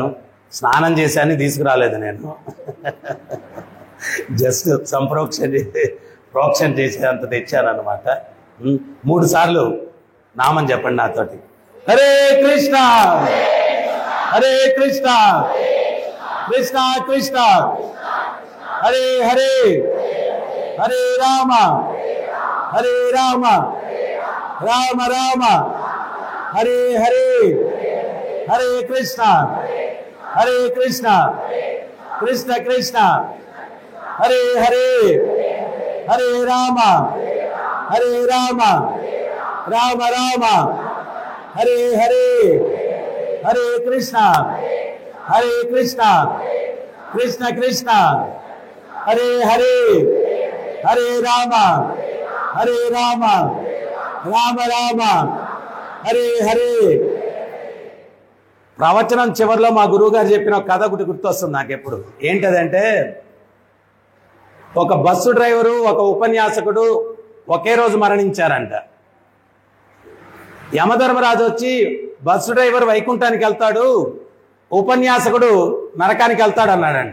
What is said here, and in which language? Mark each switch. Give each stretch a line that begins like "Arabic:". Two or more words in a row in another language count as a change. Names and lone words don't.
Telugu: స్నానం చేశాను, తీసుకురాలేదు నేను. జస్ట్ ప్రోక్షణ చేసేంత తెచ్చాను అనమాట. 3 సార్లు నామం చెప్పండి నాతోటి.
Sanskrit: హరే కృష్ణ హరే కృష్ణ కృష్ణ కృష్ణ హరే హరే హరే రామ హరే రామ రామ రామ హరే హరే హరే కృష్ణ హరే కృష్ణ కృష్ణ కృష్ణ హరే హరే హరే రామ హరే రామ రామ రామ హరే హరే హరే కృష్ణ హరే కృష్ణ కృష్ణ కృష్ణ హరే హరే హరే రామ హరే రామ రామ రామ హరే హరే.
Telugu: ప్రవచనం చివరిలో మా గురువు గారు చెప్పిన ఒక కథ ఒకటి గుర్తొస్తుంది నాకు ఎప్పుడు. ఏంటదంటే, ఒక బస్సు డ్రైవరు, ఒక ఉపన్యాసకుడు ఒకే రోజు మరణించారంట. యమధర్మరాజు వచ్చి, బస్సు డ్రైవర్ వైకుంఠానికి వెళ్తాడు, ఉపన్యాసకుడు నరకానికి వెళ్తాడు అన్నాడంట.